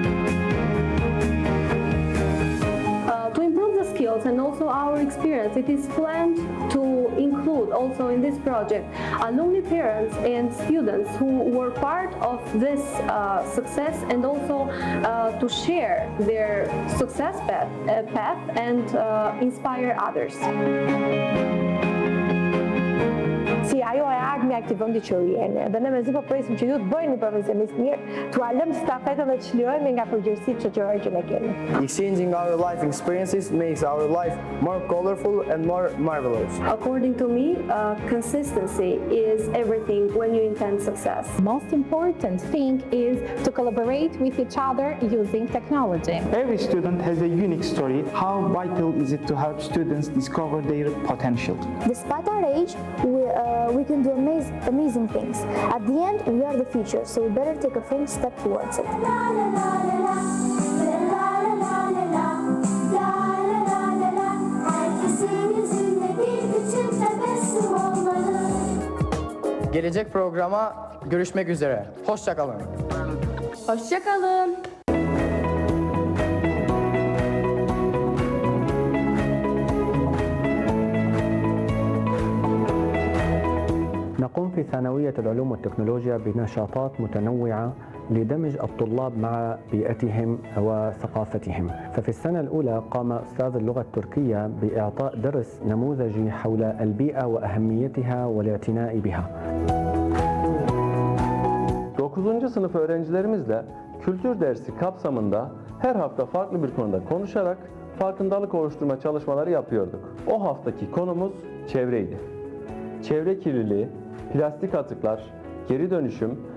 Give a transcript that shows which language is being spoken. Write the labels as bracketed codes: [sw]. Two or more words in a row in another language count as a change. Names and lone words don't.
[en] To improve the skills and also our experience, it is planned to include also in this project alumni parents and students who were part of this success, and also to share their success path and inspire others. [sq] Si ajo e ardhmja e këtij vendi që jeni. Dhe ne mezi po presim që ju të bëheni profesionist mirë, t'u lëmë stafetën dhe të çlirojmë nga përgjegjësitë shoqërore që ne kemi. [en] Exchanging our life experiences makes our life more colorful and more marvelous. According to me, consistency is everything when you intend success. Most important thing is to collaborate with each other using technology. Every student has a unique story. How vital is it to help students discover their potential? Despite our age, we can do amazing things. At the end, we are the future, so we better take a firm step towards it. [tr] Gelecek programa görüşmek üzere. Hoşça kalın. Hoşça kalın. [ar] نقوم في ثانوية العلوم والتكنولوجيا بنشاطات متنوعة لدمج الطلاب مع بيئتهم وثقافتهم. ففي السنة الأولى قام أستاذ اللغة التركية بإعطاء درس نموذجي حول البيئة وأهميتها والاعتناء بها. [tr] 9. sınıf öğrencilerimizle kültür dersi kapsamında her hafta farklı bir konuda konuşarak farkındalık oluşturma çalışmaları yapıyorduk. O haftaki konumuz çevreydi. Çevre kirliliği, plastik atıklar, geri dönüşüm